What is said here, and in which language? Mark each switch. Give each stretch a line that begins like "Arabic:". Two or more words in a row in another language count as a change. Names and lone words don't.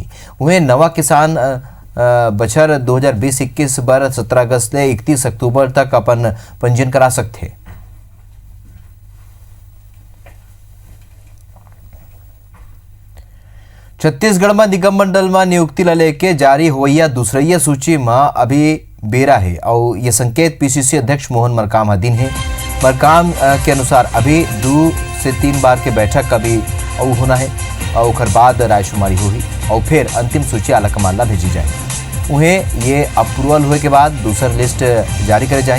Chhattisgarhi: वहीं नवा किसान बछर 2020-21 बर 17 अगस्त से 31 अक्टूबर तक अपन पंजीयन करा सकते। छत्तीसगढ़ में निगम मंडल में नियुक्ति ला लेके जारी होइया दूसरिया सूची में अभी बेरा है और ये संकेत पीसीसी अध्यक्ष मोहन मरकाम अधीन है। मरकाम के अनुसार अभी 2 से 3 बार के बैठक अभी होना है और उसके बाद रायशुमारी हुई और फिर अंतिम सूची आला कमान ला भेजी जाए। उन्हें ये अप्रूवल हुए के बाद दूसर लिस्ट जारी करे जाए।